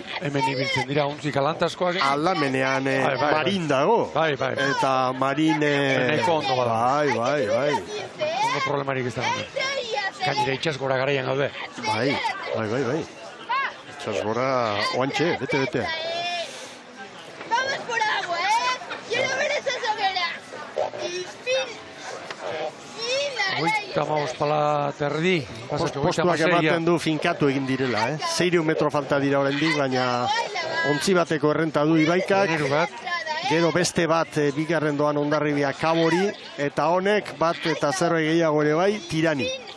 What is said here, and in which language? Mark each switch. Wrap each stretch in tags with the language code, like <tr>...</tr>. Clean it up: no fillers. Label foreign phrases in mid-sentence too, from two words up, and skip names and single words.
<eu>Hemen ibiltzen dira ontzik alantaskoak. Aldamenean Marin dago. Bai. Eta Marin... Nahiko ondo bada. Bai. Ondo problemarik ez da gaude. Gainera itxas gora garaian gaude. Bai. Itxas gora oantxe, bete.</eu> <es>Vamos por agua, Quiero ver esa hoguera. Y fin.</es> <eu>Hogeita hamabost pala terdi. Postuak ematen du finkatu egin direla, 600 metro falta dira oraindik, baina ontzi bateko errenta du Ibaikak. Gero beste bat bigarren doan Hondarribia Kabori, eta honek bat eta zerbait gehiago ere bai, Tirani.</eu>